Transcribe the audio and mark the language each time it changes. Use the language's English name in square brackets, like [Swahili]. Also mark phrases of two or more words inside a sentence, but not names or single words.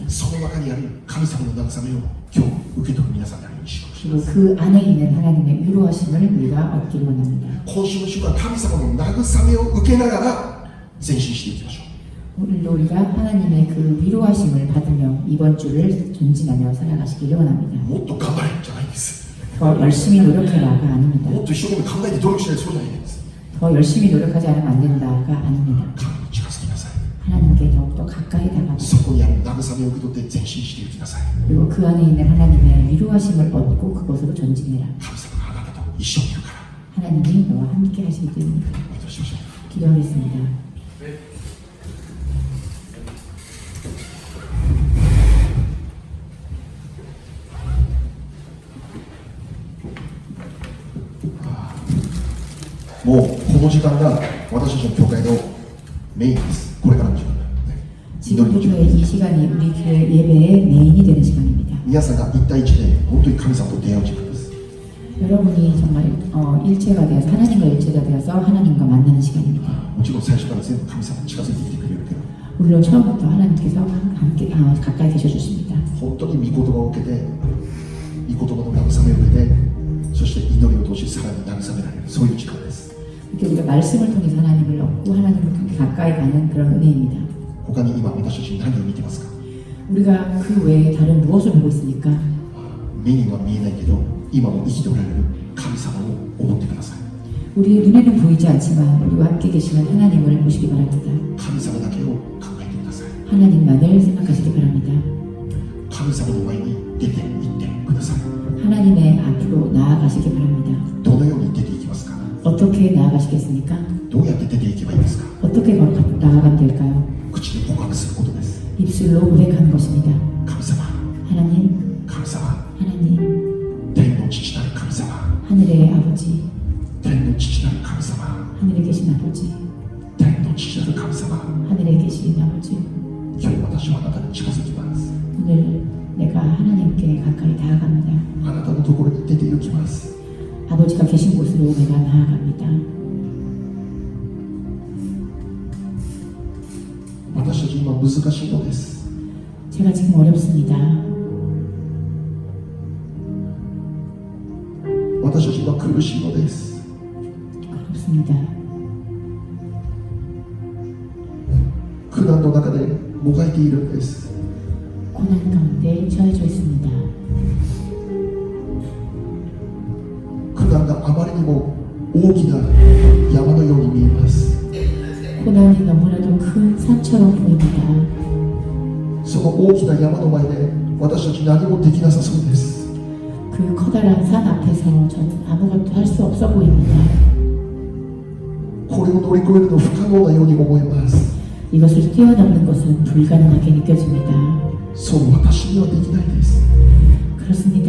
[Japanese] う。その中にある神様の慰めを今日受け取る皆さんであるようにしよう。 [Korean] 그리고 그 안에 있는 하나님의 위로하심을 우리가 얻기를 원합니다. [Japanese] 今週の週間、神様の慰めを受けながら前進していきましょう。 [Korean] 오늘도 우리가 하나님의 그 위로하심을 받으며 이번 주를 전진하며 살아가시기를 원합니다. [Japanese] もっと頑張れじゃないんです。 [Korean] 더 열심히 노력해라가 아닙니다. [Japanese] もっと一生懸命考えて努力しないそうじゃないんです。 [Korean] 더 열심히 노력하지 않으면 안 된다가 아닙니다. [Japanese] 神に近づきなさい。 [Korean] 하나님께 더욱더 가까이 다가가 [Japanese] そこにある慰めを受け取って前進していきなさい。 [Korean] 그리고 그 안에 있는 하나님의 위로하심을 얻고 그것으로 전진해라. [Japanese] 神様があなたと一緒にいるから。 [Korean] 하나님이 너와 함께 하시기 때문입니다. [Japanese] お祈りしましょう。 [Korean] 기도하겠습니다. [Japanese] もうこの時間が私たちの教会のメインです。これからの時間だ、ね、祈りの時間 [Korean] 지금부터의 [Japanese] です。 [Korean] 이 시간이 우리 교회 예배의 메인이 되는 시간입니다. [Japanese] 皆さんが一対一で本当に神様と出会う時間です。 [Korean] 여러분이 정말 일체가 되어서 하나님과 일체가 되어서 하나님과 만나는 시간입니다. [Japanese] もちろん最初から全部神様に近づいてきてくれるけど [Korean] 물론 처음부터 하나님께서 함께 가까이 계셔 주십니다. [Japanese] 本当に御言葉を受けて御言葉の慰めを受けてそして祈りを通しさらに慰められるそういう時間です。 [Korean] 이렇게 우리가 말씀을 통해서 하나님을 얻고 하나님을 통해 가까이 가는 그런 은혜입니다. [Japanese] 他に今私たちに何を見てますか？ [Korean] 우리가 그 외에 다른 무엇을 보고 있습니까? [Japanese] 目には見えないけど今も生きておられる神様を思ってください。 [Korean] 우리 눈에는 보이지 않지만 우리와 함께 계시는 하나님을 보시기 바랍니다. [Japanese] 神様だけを考えてください。 [Korean] 하나님만을 생각하시기 바랍니다. [Japanese] 神様の前に出て行ってください。 [Korean] 하나님의 앞으로 나아가시기 바랍니다. [Japanese] どのように出ていきますか？ [Korean] 어떻게 나아가시겠습니까? [Japanese] どうやって出ていけばいいですか？ [Korean] 어떻게 나아가면 될까요? [Japanese] 口で告白することです。 [Korean] 입술로 고백하는 것입니다. [Japanese] 神様、 [Korean] 하나님, [Japanese] 神様、 [Korean] 하나님, [Japanese] 天の父なる神様、 [Korean] 하늘의 아버지, [Japanese] 天の父なる神様、 [Korean] 하늘에 계신 아버지, [Japanese] 天の父なる神様、 [Korean] 하늘에 계신 아버지. [Japanese] 今日私はあなたに近づきます。 [Korean] 오늘 내가 하나님께 가까이 다가갑니다. [Japanese] あなたのところに出て行きます。 [Korean] 아버지가 계신 곳으로 내가 나아갑니다. [Japanese] 私たち今難しいのです。 [Korean] 제가 지금 어렵습니다. [Japanese] 私たち今苦しいのです。 [Korean] 어렵습니다. [Japanese] 苦難の中でもがいているんです。 [Korean] 고난 가운데 처해져 있습니다. [Japanese] 苦難があまりにも大きな山のように見えます。 [Korean] 고난이 너무나도 큰 산처럼 보입니다. [Japanese] その大きな山の前で私たち何もできなさそうです。 [Korean] 그 커다란 산 앞에서 저는 아무것도 할 수 없어 보입니다. [Japanese] これを乗り越えるの不可能なように思います。 [Korean] 이것을 뛰어넘는 것은 불가능하게 느껴집니다. [Japanese] そう私にはできないです。 [Korean] 그렇습니다.